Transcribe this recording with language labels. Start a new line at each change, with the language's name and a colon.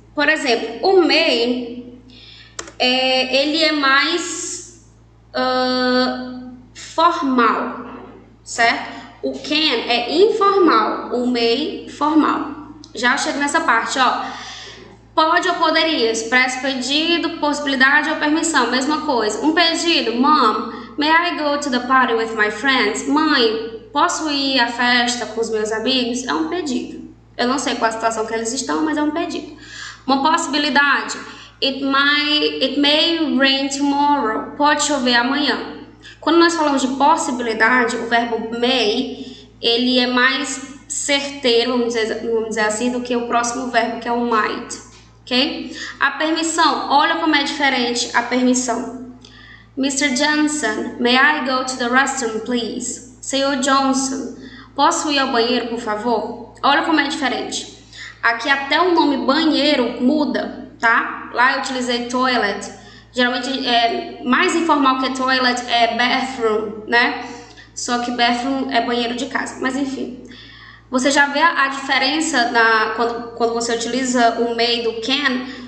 Portuguese: Por exemplo, o may, ele é mais formal, certo? O can é informal, o may, formal. Já chego nessa parte, ó. Pode ou poderia, expressa pedido, possibilidade ou permissão, mesma coisa. Um pedido,
English: Mom, may I go to the party with my friends?
Portuguese: Mãe, posso ir à festa com os meus amigos? É um pedido. Eu não sei qual a situação que eles estão, mas é um pedido. Uma possibilidade,
English: it may rain tomorrow.
Portuguese: Pode chover amanhã. Quando nós falamos de possibilidade, o verbo may, ele é mais certeiro, vamos dizer assim, do que o próximo verbo, que é o might. Ok? A permissão, olha como é diferente a permissão.
English: Mr. Johnson, may I go to the restroom, please?
Portuguese: Senhor Johnson, posso ir ao banheiro, por favor? Olha como é diferente. Aqui até o nome banheiro muda, tá? Lá eu utilizei toilet. Geralmente, mais informal que toilet é bathroom, né? Só que bathroom é banheiro de casa. Mas enfim. Você já vê a diferença quando você utiliza o may do can.